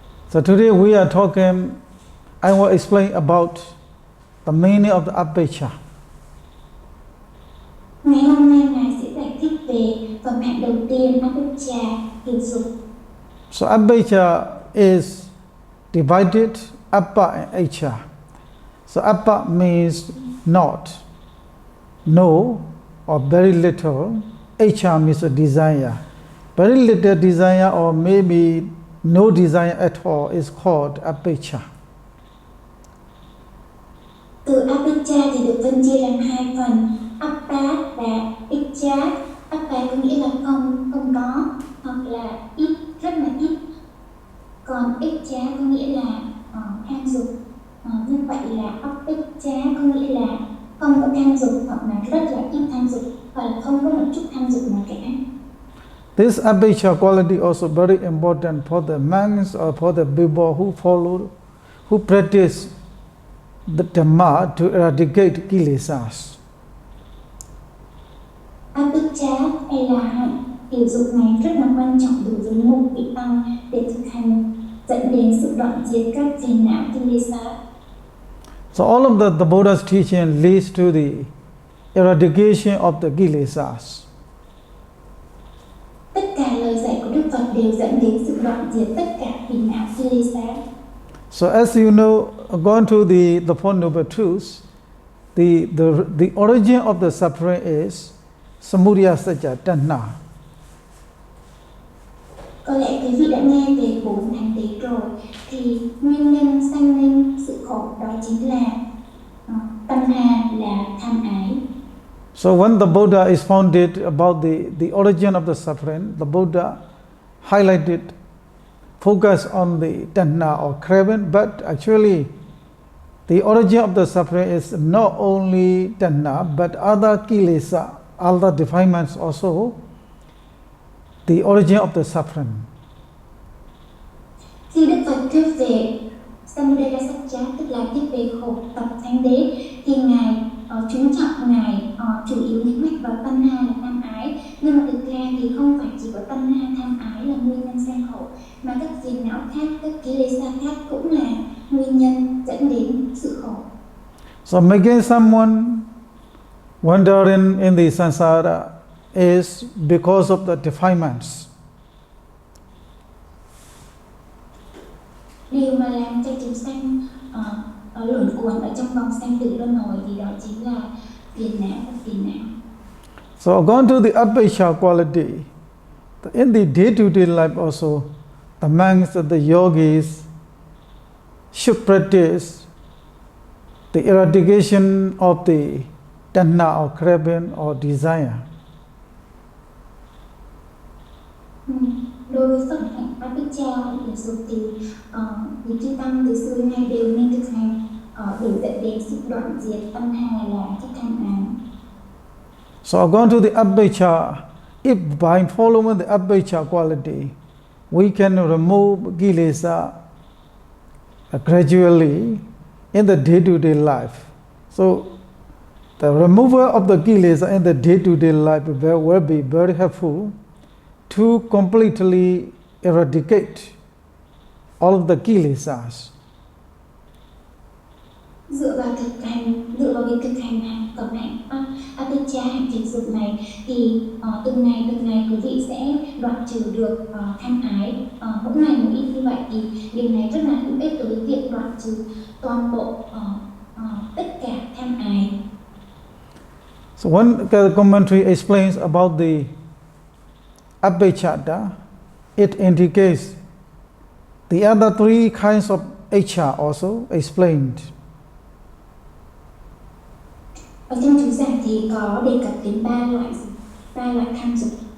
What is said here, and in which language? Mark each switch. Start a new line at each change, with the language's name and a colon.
English: So today we are talking, I will explain about the meaning of the Abhijja.
Vietnamese: Ngày hôm nay Ngài sẽ giải thích về phẩm hạnh đầu tiên, Abhijja, thiểu dục.
English: So Abhijja is divided Appa and Icha. So Appa means not, no, or very little. Icha means a desire. Very little desire or maybe no desire at all is called Abhijja.
Vietnamese: Từ Abhijja thì được phân chia làm hai phần, Appa và Icha. Appa có nghĩa là không có, hoặc là ít, rất là ít. Còn Icha có nghĩa là tham dục. Như vậy là Abhijja có nghĩa là không có tham dục, hoặc là rất là ít tham dục, hoặc là không có một chút tham dục nào cả.
English: This Abhijja quality also very important for the monks or for the people who practice the Dhamma to eradicate kilesas.
Vietnamese: Abhijja hay là hạnh thiểu dục này rất là quan trọng đối với một vị tăng để thực hành dẫn đến sự đoạn diệt các phiền não kilesa.
English: So all of the Buddha's teaching leads to the eradication of the kilesas.
Vietnamese: Tất cả lời dạy của Đức Phật đều dẫn đến sự đoạn diệt tất cả phiền não kilesa.
English: So as you know, according to the Four Noble Truths, the origin of the suffering is samudaya sajja tanha.
Vietnamese: Có lẽ quý vị đã nghe về 4 thánh đế rồi, thì nguyên nhân sanh nên sự khổ đó chính là tanha là tham ái.
English: So when the Buddha is founded about the origin of the suffering, the Buddha highlighted, focus on the tanha or craving, but actually the origin of the suffering is not only tanha but other kilesa, other defilements also, the origin of the suffering.
Vietnamese: Khi Đức Phật thuyết về Samudaya Satcha, tức là thuyết về khổ tập thánh đế, thì Ngài chú trọng, Ngài chủ yếu nhấn mạnh vào tanha là tham ái. Nhưng mà thực ra thì không phải chỉ có tanha tham ái là nguyên nhân sanh khổ, mà các phiền não khác, các kilesa khác cũng là nguyên nhân dẫn đến sự khổ.
English: So making someone wandering in the samsara is because of the defilements.
Vietnamese: Điều mà làm cho chúng sanh luẩn quẩn ở trong vòng sanh tử luân hồi thì đó chính là phiền não và phiền não.
English: So according to the abhijja quality, in the day-to-day life also, the monks and the yogis should practice the eradication of the tanha or craving or desire.
Vietnamese: Đối với phẩm hạnh abhijja hay là dục thì những chư tăng từ xưa nay đều nên thực hành để dẫn đến sự đoạn diệt tanha là các tham ái.
English: So according to the abhijja, if by following the abhijja quality, we can remove kilesa gradually in the day-to-day life. So the removal of the kilesa in the day-to-day life will be very helpful to completely eradicate all of the kilesas.
Vietnamese: Dựa vào việc thực hành phẩm hạnh abhijja, hạnh thiện dục này thì từng ngày quý vị sẽ đoạn trừ được tham ái. Mỗi ngày một ít như vậy thì điều này rất là hữu ích đối với việc đoạn trừ toàn bộ tất cả tham ái.
English: So one commentary explains about the abhijja. It indicates the other three kinds of icha also explained.
Vietnamese: Ở trong chú giải thì có đề cập đến ba loại tham dục.